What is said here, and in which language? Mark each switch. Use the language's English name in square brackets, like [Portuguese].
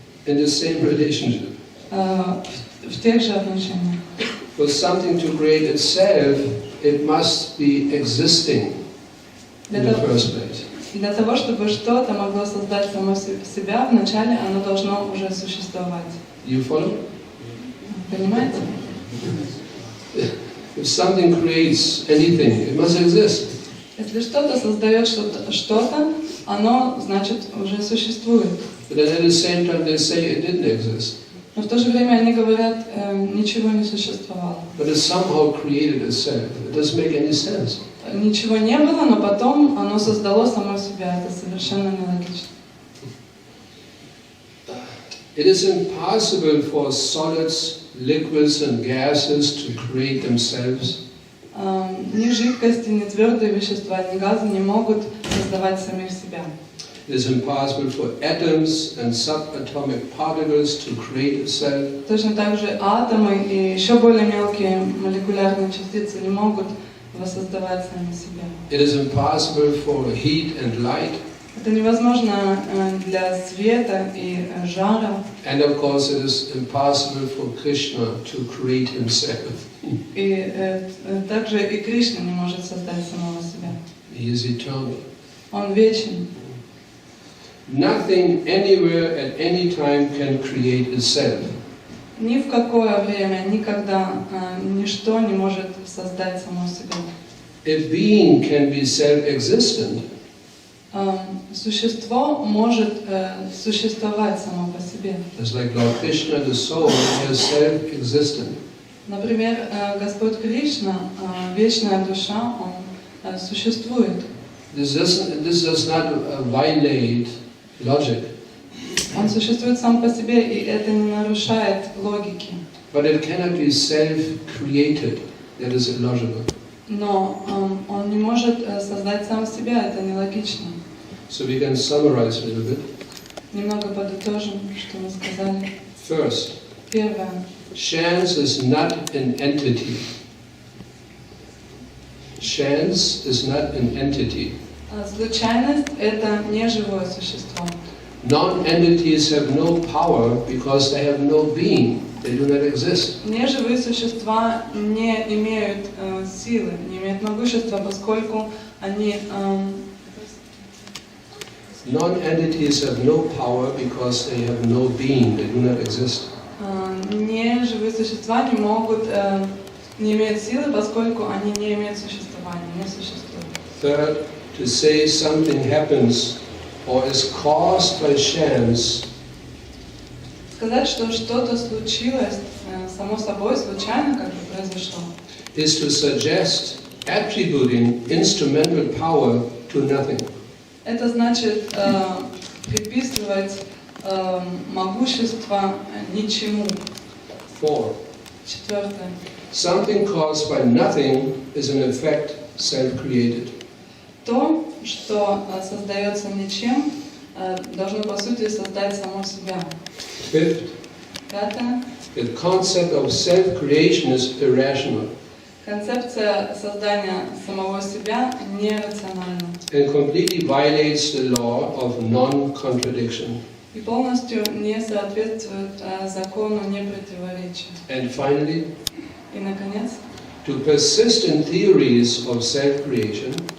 [English] In the same relationship. [Russian] В тех же отношениях. [English] For something to create itself, it must be existing in the first place. [Russian] Для того, чтобы что-то могло создать само себя, вначале оно должно уже существовать. [English] You follow? [Russian] Понимаете? [English] If something creates anything, it must exist. [Russian] Если что-то создает что-то, оно, значит, уже существует. [English] But then at the same time they say it didn't exist. [Russian] Но в то же время они говорят, ничего не существовало. [English] But it somehow created itself. It doesn't make any sense. [Russian] Ничего не было, но потом оно создало само себя. Это совершенно нелогично. [English] It is impossible for solids, liquids and gases to create themselves. [Russian] Ни жидкости, ни твердые вещества, ни газы не могут создавать самих себя. [English] It is impossible for atoms and subatomic particles to create itself. [Russian] Точно так же атомы и еще более мелкие молекулярные частицы не могут воссоздавать сами себя. [English] It is impossible for heat and light. [Russian] Это невозможно для света и жара. [English] And of course it is impossible for Krishna to create himself. [Russian] И также и Кришна не может создать самого себя. [English] He is eternal. [Russian] Он вечен. [English] Nothing anywhere at any time can create itself. [Russian] Ни в какое время, никогда, ничто не может создать само себя. [English] A being can be self-existent. [Russian] Существо может существовать само по себе. [English] Just like Lord Krishna, the soul is self-existent. [Russian] Например, Господь Кришна, вечная душа, Он существует. [English] This does not violate logic. [Russian] Он существует сам по себе, и это не нарушает логики. [English] But it cannot be self-created. That is illogical. [Russian] Но он не может создать сам себя, это нелогично. [English] So we can summarize a little bit. [Russian] Немного подытожим, что мы сказали. [English] First, [Russian] Первое. [English] chance is not an entity. Chance is not an entity. [Russian] Случайность – это не живое существо. [English] Non-entities have no power because they have no being. They do not exist. [Russian] Неживые существа не имеют силы, не имеют могущества, поскольку они... [English] Non-entities have no power because they have no being. They do not exist. [Russian] Неживые существа не могут, не имеют силы, поскольку они не имеют существования, не существуют. [English] Third, to say something happens or is caused by chance. [Russian] Сказать, что что-то случилось само собой, случайно, как бы произошло. [English] Is to suggest attributing instrumental power to nothing. [Russian] Это значит приписывать могущество ничему. [English] 4. [Russian] Четвертое. [English] Something caused by nothing is in effect self-created. [Russian] То, что создается ничем, должно по сути создать само себя. [English] 5. [Russian] Пятое. [English] The concept of self-creation is irrational [Russian] Концепция создания самого себя нерациональна [English] and completely violates the law of non-contradiction. [Russian] и полностью не соответствует закону непротиворечия. [English] And finally, [Russian] И, наконец, [English] to persist in theories of self-creation,